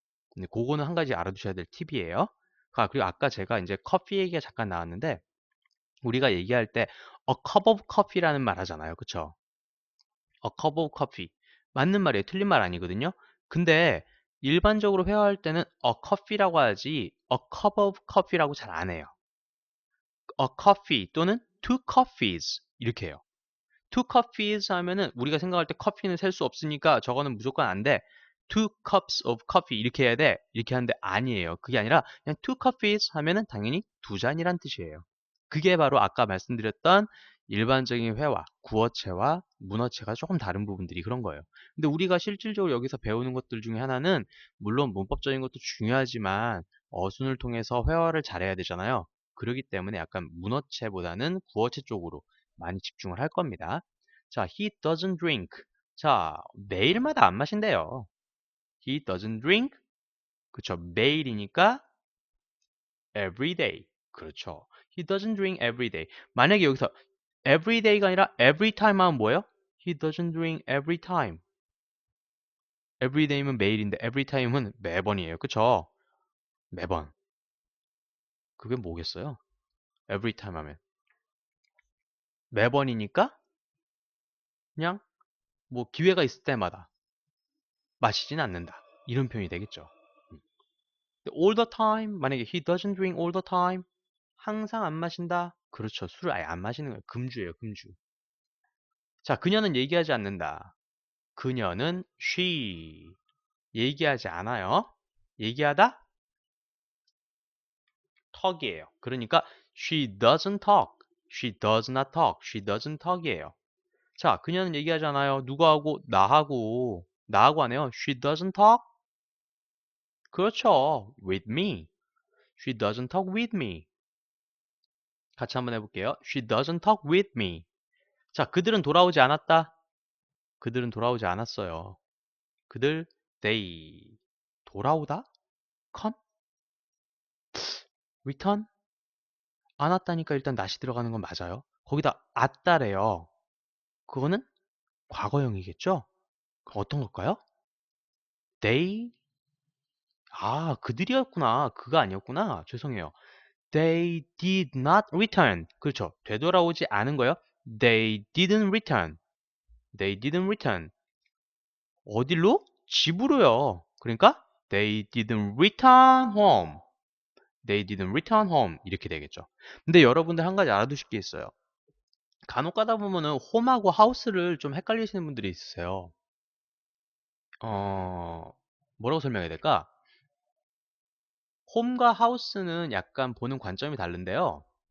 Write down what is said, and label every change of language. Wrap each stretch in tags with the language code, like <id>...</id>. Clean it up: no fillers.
<ko>근데 그거는 한 가지 알아두셔야 될 팁이에요. 아, 그리고 아까 제가 이제 커피 얘기가 잠깐 나왔는데 우리가 얘기할 때</ko> <en>a cup of coffee</en> <ko>라는 말 하잖아요. 그쵸?</ko> <en>a cup of coffee.</en> <ko>맞는 말이에요. 틀린 말 아니거든요. 근데 일반적으로 회화할 때는 a coffee라고 하지</ko> <en>a cup of coffee</en> <ko>라고 잘 안 해요.</ko> <en>a coffee 또는 two coffees</en> <ko>이렇게 해요.</ko> <en>two coffees</en> <ko>하면은 우리가 생각할 때 커피는 셀 수 없으니까 저거는 무조건 안 돼.</ko> <en>two cups of coffee</en> <ko>이렇게 해야 돼. 이렇게 하는데 아니에요. 그게 아니라 그냥</ko> <en>two coffees</en> <ko>하면은 당연히 두 잔이란 뜻이에요. 그게 바로 아까 말씀드렸던 일반적인 회화, 구어체와 문어체가 조금 다른 부분들이 그런 거예요. 근데 우리가 실질적으로 여기서 배우는 것들 중에 하나는 물론 문법적인 것도 중요하지만 어순을 통해서 회화를 잘해야 되잖아요. 그렇기 때문에 약간 문어체보다는 구어체 쪽으로 많이 집중을 할 겁니다.</ko> <en>자, he doesn't drink.</en> <ko>자, 매일마다 안 마신대요.</ko> <en>He doesn't drink.</en> <ko>그쵸. 매일이니까</ko> <en>every day.</en> <ko>그렇죠.</ko> <en>He doesn't drink every day.</en> <ko>만약에 여기서 every day가 아니라 every time 하면 뭐예요?</ko> <en>He doesn't drink every time.</en> <ko>every day면 매일인데 every time은 매번이에요. 그쵸? 매번. 그게 뭐겠어요?</ko> <en>every time 하면.</en> <ko>매번이니까 그냥 뭐 기회가 있을 때마다 마시진 않는다. 이런 표현이 되겠죠. 음.</ko> <en>all the time.</en> <ko>만약에</ko> <en>he doesn't drink all the time.</en> <ko>항상 안 마신다. 그렇죠. 술을 아예 안 마시는 거예요. 금주예요. 금주. 자, 그녀는 얘기하지 않는다. 그녀는 she. 얘기하지 않아요. 얘기하다? talk이에요.</ko> <en>그러니까 she doesn't talk. she does not talk.</en> <ko>she doesn't talk이에요. 자, 그녀는 얘기하지 않아요. 누구하고? 나하고. 나하고 안 해요.</ko> <en>she doesn't talk.</en> <ko>그렇죠.</ko> <en>with me. she doesn't talk with me.</en> <ko>같이 한번 해볼게요.</ko> <en>she doesn't talk with me.</en> <ko>자, 그들은 돌아오지 않았다. 그들은 돌아오지 않았어요. 그들 they 돌아오다?</ko> <en>come? return?</en> <ko>안 왔다니까 일단 낫이 들어가는 건 맞아요. 거기다 왔다래요. 그거는 과거형이겠죠? 어떤 걸까요? They 그들이었구나. 그가 아니었구나. 죄송해요.</ko> <en>They did not return.</en> <ko>그렇죠. 되돌아오지 않은 거요.</ko> <en>They didn't return. They didn't return.</en> <ko>어디로? 집으로요.</ko> <en>그러니까 They didn't return home. They didn't return home. 이렇게 되겠죠.</en> <ko>근데 여러분들 한 가지 알아두실 게 있어요. 간혹 가다 보면은 홈하고 하우스를 좀 헷갈리시는 분들이 있으세요. 어, 뭐라고 설명해야 될까? 홈과 하우스는 약간 보는 관점이 다른데요.</ko>